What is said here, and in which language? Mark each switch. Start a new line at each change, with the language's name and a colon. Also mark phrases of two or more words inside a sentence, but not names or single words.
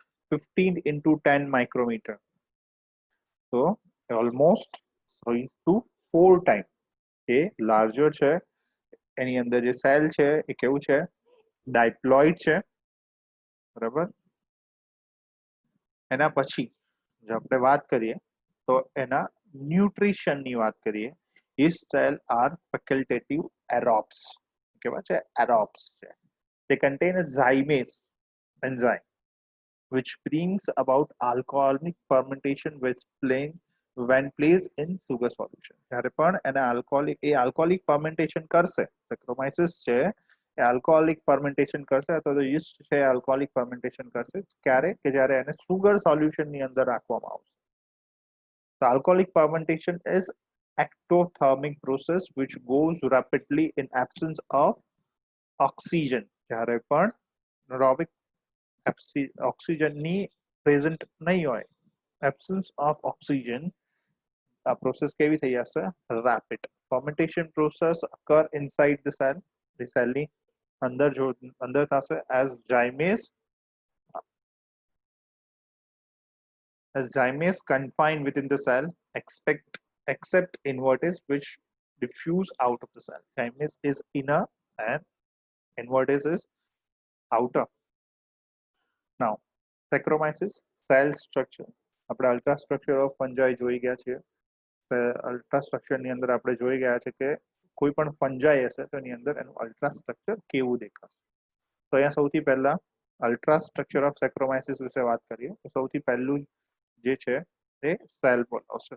Gujarati: 15x10 માઇક્રોમીટર. તો
English: almost 3 to 4 time
Gujarati: એ લાર્જર છે. એની અંદર જે સેલ છે એ કેવું છે? ડાયપ્લોઇડ છે. બરાબર. એના પછી જો આપણે વાત કરીએ તો એના ન્યુટ્રિશનની વાત કરીએ.
English: Yeast cell are facultative aerobes.
Gujarati: કેવા છે? Aerobes છે.
English: They contain a zymase enzyme which brings about alcoholic fermentation when placed in sugar solution.
Gujarati: જ્યારે પણ એને
English: alcoholic fermentation
Gujarati: કરશે, સેક્રોમાઇસિસ છે એ
English: alcoholic fermentation
Gujarati: કરશે, અથવા તો યીસ્ટ છે
English: alcoholic fermentation
Gujarati: કરશે. ક્યારે? કે જ્યારે એને
English: sugar solution
Gujarati: અંદર રાખવામાં આવશે.
English: The alcoholic fermentation is ectothermic process which goes rapidly in absence of oxygen.
Gujarati: જ્યારે પણ
English: aerobic oxygen
Gujarati: પ્રેઝન્ટ નહીં હોય,
English: absence of oxygen,
Gujarati: આ પ્રોસેસ કેવી થઈ જશે?
English: Rapid. Fermentation process occur inside the cell. the
Gujarati: સેલની અંદર થશે
English: as ઝાઇમેસ as zymase confined within the cell except invertase which diffuse out of the cell. Zymase is inner and invertase is outer. Now Saccharomyces cell structure.
Gujarati: આપણે
English: ultra structure of fungi
Gujarati: જોઈ ગયા છીએ.
English: ultra structure
Gujarati: અંદર આપણે જોઈ ગયા છે કે કોઈ પણ ફંજાઈ હશે તો એની અંદર એનું
English: ultra structure
Gujarati: કેવું દેખાશે. તો અહીંયા સૌથી પહેલા
English: ultra structure of Saccharomyces
Gujarati: વિશે વાત કરીએ તો સૌથી પહેલું જે છે તે
English: cell wall
Gujarati: આવશે.